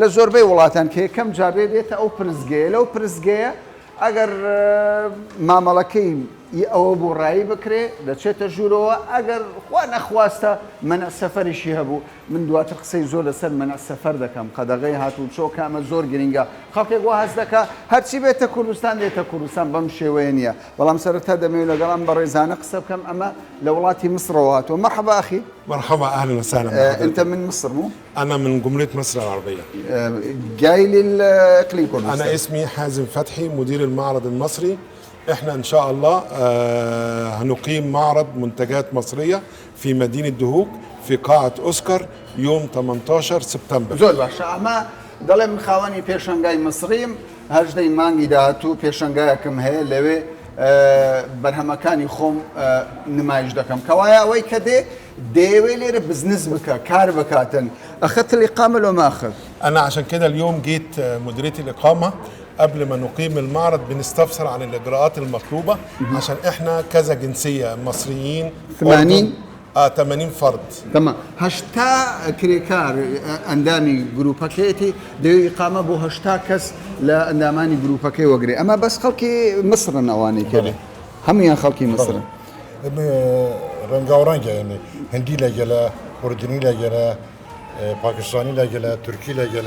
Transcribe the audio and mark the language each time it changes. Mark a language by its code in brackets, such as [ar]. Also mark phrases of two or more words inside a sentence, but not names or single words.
[ckb] زۆربەی وڵاتان کە یەکەم جارێ دێتە ئەو پرزگەیە لەو پرزگەیە ئەگەر مامەڵەکەی ئەوە بۆ ڕایی بکرێ دەچێتە ژوورەوە ئەگەر خوا نەخواستە منە سەفەریشی هەبوو من دواتر قسەی زۆر لەسەر منە سەفەر دەکەم قەدەغەی هاتوو چۆ کامە زۆر گرنگە خەڵکێک وا هەست دەکا هەرچی بێتە کوردستان دێتە کوردستان بەم شێوەیە نییە بەڵام سەرەتا دەمەوێت لەگەڵام بە ڕێزانە قسە بکەم ئەمە لە وڵاتی مصرەوە هاتووە [ar] مرحبا أخي مرحبا اهلا وسهلا أنت من مصر مو؟ انا من جمهوريه مصر العربيه. جاي للإقليم كردستان. انا اسمي حازم فتحي مدير المعرض المصري. احنا ان شاء الله هنقيم معرض منتجات مصريه في مدينه دهوك في قاعه اوسكار يوم 18 سبتمبر. [ckb] زۆر باشە ئەمە دەڵێ من خاوەنی پێشەنگای مصریم هەژدەی مانگی داهاتوو پێشەنگایەکم هەیە لەوێ بەرهەمەکانی خۆم نمایش دەکەم کەوایە ئەوەی کە دەیەوێ لێرە بزنس بکە کار بکاتن [ar] أخذت الإقامة لو ما أخذ؟ انا عشان كده اليوم جيت مديريه الاقامه قبل ما نقيم المعرض بنستفسر عن الاجراءات المطلوبه عشان احنا كذا جنسيه مصريين 80 80 فرد. [ckb] تمام هەشتا کرێکار ئەندامی گروپەکەیەتی دەوێت ئیقامە بۆ هەشتا کەس لە ئەندامانی گروپەکەی وەگرێ ئەمە بەس خەڵکی مصرن ئەوانەی کرێ هەمویان خەڵکی مصرن ڕەنگاوڕەنگە یعنی هەندی لەگەلە کوردنی لەگەلە پاکستانی لەگەلە تورکی لەگەلە